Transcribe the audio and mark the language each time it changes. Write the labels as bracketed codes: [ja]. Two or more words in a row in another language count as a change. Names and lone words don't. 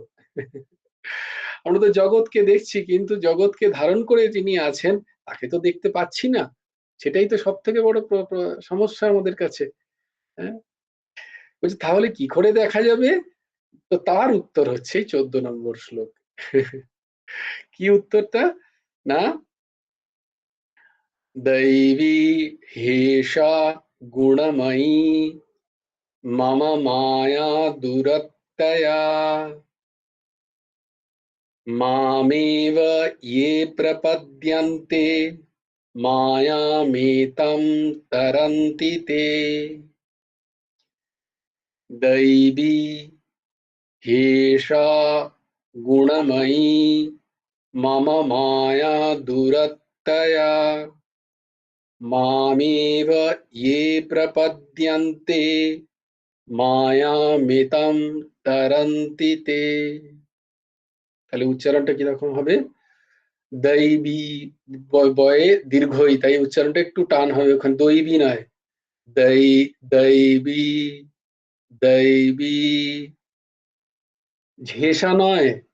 [bn] আমরা তো জগৎকে দেখছি, কিন্তু জগৎকে ধারণ করে যিনি আছেন তাকে তো দেখতে পাচ্ছি না। সেটাই তো সব থেকে বড় সমস্যা আমাদের কাছে। হ্যাঁ, বলছে তাহলে কি করে দেখা যাবে? তো তার উত্তর হচ্ছে 14 নম্বর শ্লোক। কি উত্তরটা? না, [sa] दैवी हेषा गुणमयी मम माया दुरत्यया मामेव ये प्रपद्यन्ते मायामेतं तरन्ति ते दैवी हेषा गुणमयी मम माया दुरत्यया मामेव ये प्रपद्यन्ते মায়ামিতং তরন্তি তে। [bn] তাহলে উচ্চারণটা কিরকম হবে? দৈবী, বয়ে দীর্ঘই, তাই উচ্চারণটা একটু টান হবে, ওখানে দৈবী নয়, দৈবী, দৈবী, ঝেষা নয়।